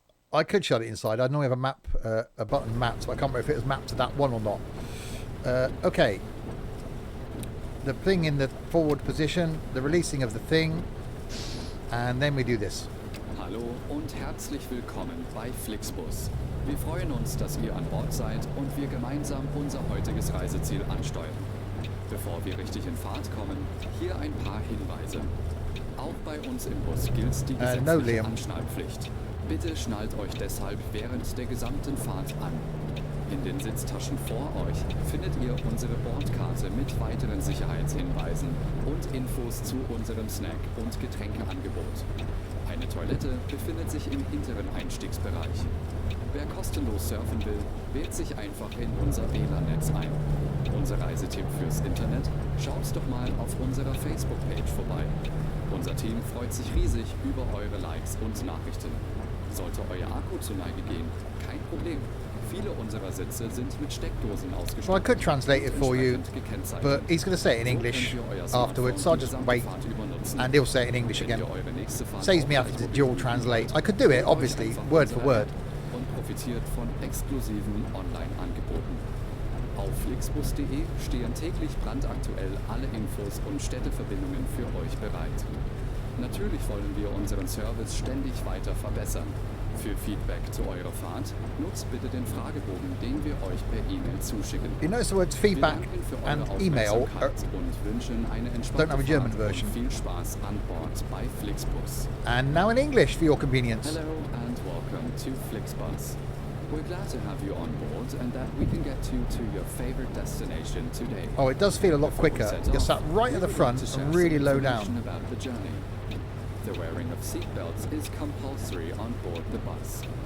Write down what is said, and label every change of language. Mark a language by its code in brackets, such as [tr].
[en] I could shut it inside. I know we have a map, a button map, so I can't remember if it was mapped to that one or not. Okay. The thing in the forward position, the releasing of the thing, and then we do this. [de] Hallo und herzlich willkommen bei Flixbus. Wir freuen uns, dass ihr an Bord seid und wir gemeinsam unser heutiges Reiseziel ansteuern. Bevor wir richtig in Fahrt kommen, hier ein paar Hinweise. Auch bei uns im Bus gilt die gesetzliche Anschnallpflicht. Bitte schnallt euch deshalb während der gesamten Fahrt an. In den Sitztaschen vor euch findet ihr unsere Bordkarte mit weiteren Sicherheitshinweisen und Infos zu unserem Snack- und Getränkeangebot. Eine Toilette befindet sich im hinteren Einstiegsbereich. Wer kostenlos surfen will, wählt sich einfach in unser WLAN-Netz ein. Unser Reiseteam fürs Internet, schaut doch mal auf unserer Facebook-Page vorbei. Unser Team freut sich riesig über eure Likes und Nachrichten. Sollte euer Akku zur Neige gehen, kein Problem. Viele unserer Sitze sind mit Steckdosen ausgestattet. [en] Well, I could translate it for you, but he's going to say it in English afterwards, so I'll just wait and he'll say it in English again. Saves me having to dual translate. I could do it, obviously, word for word. [de] Und profitiert von exklusiven Online-Angeboten. Auf flixbus.de stehen täglich brandaktuell alle Infos und Städteverbindungen für euch bereit. Natürlich wollen wir unseren Service ständig weiter verbessern. Für Feedback zu eurer Fahrt nutzt bitte den Fragebogen, den wir euch per E-Mail zuschicken. [en] You notice the words feedback and email [de] und wünschen eine [en] don't have a German [de] Fahrt [en] version. [de] und viel Spaß an Bord bei Flixbus. [en] And now in English for your convenience. Hello and welcome to Flixbus. We're glad to have you on board and that we can get you to your favorite destination today. Oh, it does feel a lot quicker. You're sat right at the front and really low down. About the journey. The wearing of seatbelts is compulsory on board the bus.